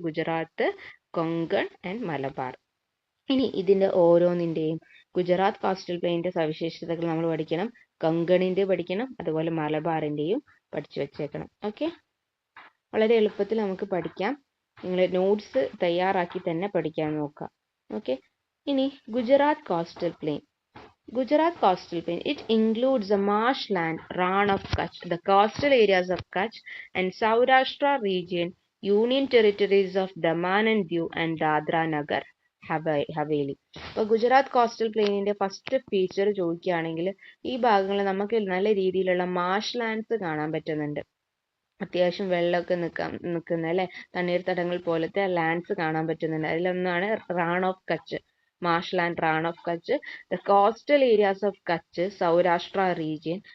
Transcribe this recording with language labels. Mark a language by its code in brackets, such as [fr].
[ml] Gujarat, Konkan and Malabar. ഇനി ഇതിന്റെ ഓരോന്നിന്റെയും ഗുജറാത്ത് കോസ്റ്റൽ പ്ലെയിനിന്റെ സവിശേഷതകൾ നമ്മൾ പഠിക്കണം, കൊങ്കണിന്റെ പഠിക്കണം, അതുപോലെ മലബാറിന്റെയും പഠിച്ചു വെച്ചേക്കണം. ഓക്കെ. വളരെ എളുപ്പത്തിൽ നമുക്ക് പഠിക്കാം. നിങ്ങൾ നോട്ട്സ് തയ്യാറാക്കി തന്നെ പഠിക്കാൻ നോക്കാം. ഓക്കെ. ഇനി Gujarat coastal plain. [en] Gujarat coastal plain, it includes the marshland, Rann of Kutch, the coastal areas of Kutch and Saurashtra region, Union territories of Daman and Diu and Dadra Nagar Haveli. [ml] അപ്പോൾ Gujarat coastal പ്ലെയിനിന്റെ first feature ചോദിക്കുകയാണെങ്കിൽ ഈ ഭാഗങ്ങളിൽ നമുക്ക് നല്ല രീതിയിലുള്ള Marsh lands കാണാൻ പറ്റുന്നുണ്ട്. അത്യാവശ്യം വെള്ളമൊക്കെ നിൽക്കുന്ന അല്ലെ തണ്ണീർത്തടങ്ങൾ പോലത്തെ ലാൻഡ്സ് കാണാൻ പറ്റുന്നുണ്ട്. അതിലൊന്നാണ് Rann of Kutch, മാർഷ്ലാൻഡ്, Rann of Kutch, the coastal areas of Kutch, Saurashtra region.